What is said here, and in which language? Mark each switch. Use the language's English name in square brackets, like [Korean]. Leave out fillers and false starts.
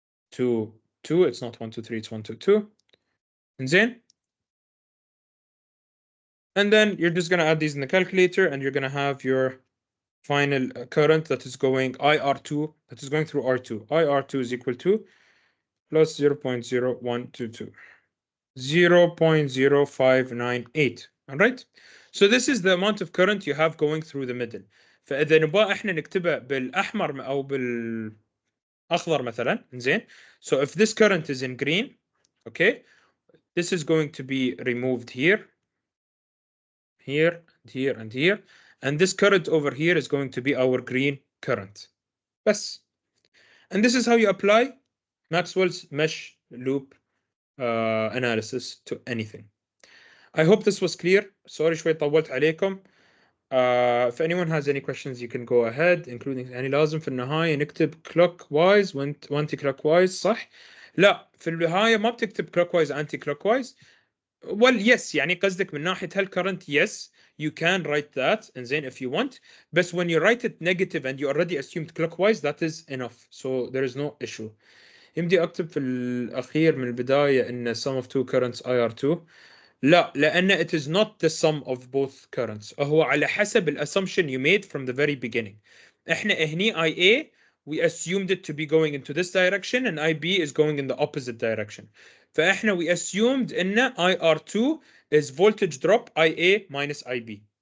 [English] It's not 123, it's 122. Then, and then you're just going to add these in the calculator, and you're going to have your final current that is going IR2, that is going through R2. IR2 is equal to plus 0.0122. 0.0598. All right. So this is the amount of current you have going through the middle. [Arabic] فإذا نبغى احنا نكتبها بالأحمر أو بالأخضر مثلا، زين. [English] So if this current is in green, okay, this is going to be removed here, here, and here, and here. And this current over here is going to be our green current. [Arabic] بس. [English] And this is how you apply Maxwell's mesh loop analysis to anything. I hope this was clear. [Arabic] Sorry شوي طولت عليكم. [English] If anyone has any questions, you can go ahead, including [Arabic] يعني لازم في النهاية نكتب clockwise وانتي clockwise صح؟ لا في النهاية ما بتكتب clockwise anti clockwise. [English] Well, yes, [Arabic] يعني قصدك من ناحية [English] current, yes, you can write that and then if you want, but when you write it negative and you already assumed clockwise, that is enough, so there is no issue. [Arabic] يمدي أكتب في الأخير من البداية إن sum of two currents IR2. لا لأن [English] it is not the sum of both currents. [Arabic] هو على حسب الassumption [English] you made from the very beginning. [Arabic] إحنا هني [English] IA we assumed it to be going into this direction and IB is going in the opposite direction. فإحنا we assumed إن IR2 is voltage drop IA minus IB.